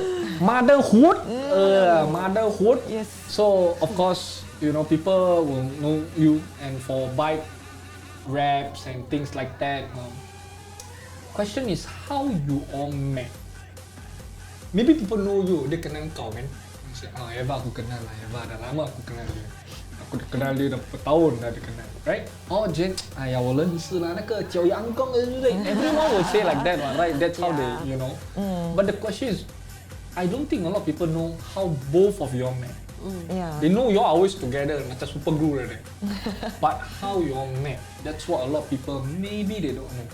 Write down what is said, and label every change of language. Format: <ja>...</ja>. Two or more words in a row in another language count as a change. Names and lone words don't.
<en>Motherhood, motherhood. Yes. So of course, you know, people will know you, and for bike raps and things like that. Question is how you all met. Maybe people know you,</en> <ms>dia kenal kau kan? Eva aku kenal lah, Eva dah lama aku kenal dia. Aku kenal dia dah bertahun dah dia kenal, right?</ms> <en>Oh Jen,</en> <zh>哎呀我认识啦，那个九阳公</zh> <en>everyone will say like that one, right? That's how they, you know. But the question is, I don't think a lot of people know how both of you all met. Yeah. They know you all always together, macam super glue like that. But how you all met, that's what a lot of people, maybe they don't know.</en>